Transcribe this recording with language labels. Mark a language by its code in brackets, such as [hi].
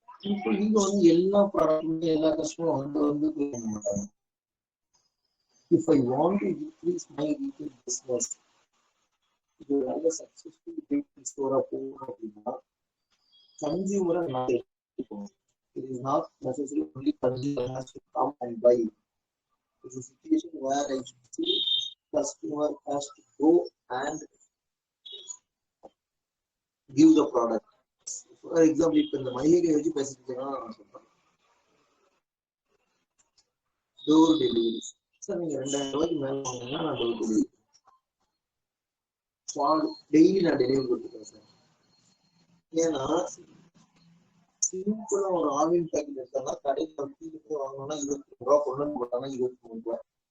[ta] இப்போ நீங்க வந்து எல்லா ப்ராடக்ட்டுமே எல்லா கஸ்டமரும் வந்து பண்ண மாட்டாங்க. [en] if I want to increase my retail business, [ta] இது நல்ல சக்சஸ்ஃபுல் ரீட்டைல் ஸ்டோரா போகணும் அப்படின்னா கன்சியூமரை நான் எடுத்துக்கணும். [en] It is not necessary only consumer has to come and buy. It's a situation where I see customer has to go and give the product. [ta] For example, இப்போ இந்த மளிகை வச்சு பேசிட்டீங்கன்னா டோர் டெலிவரி சார், நீங்க 2000 ரூபாய்க்கு மேல வாங்கினா நான் டோர் டெலிவரி டெய்லி நான் டெலிவரி கொடுத்துருக்கேன் சார். ஏன்னா சிம்பிளா ஒரு ஆன்லைன் பேக்கெட் எடுத்தோம்னா கடையில் வந்து வாங்கினோம்னா 22 ரூபா, கொண்டு போட்டாங்கன்னா 23 ரூபாய்.